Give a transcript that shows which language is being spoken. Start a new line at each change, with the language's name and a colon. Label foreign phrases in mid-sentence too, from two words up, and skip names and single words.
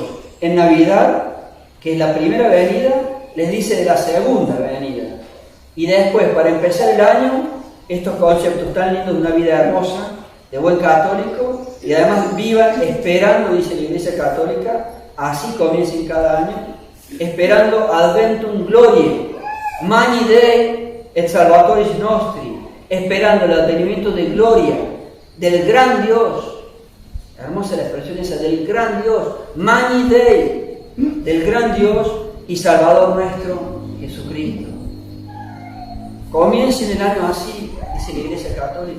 Spanish: En Navidad, que es la primera venida, les dice de la segunda venida. Y después, para empezar el año, estos conceptos tan lindos de una vida hermosa, de buen católico, y además vivan esperando, dice la Iglesia Católica, así comiencen cada año, esperando
Latin: adventum gloriae, magni Dei et salvatoris nostri,
Spanish: esperando el advenimiento de gloria del gran Dios. Hermosa la expresión esa, del gran Dios,
Latin: magni Dei,
Spanish: del gran Dios y Salvador nuestro, Jesucristo. Comiencen el año así, dice la Iglesia Católica.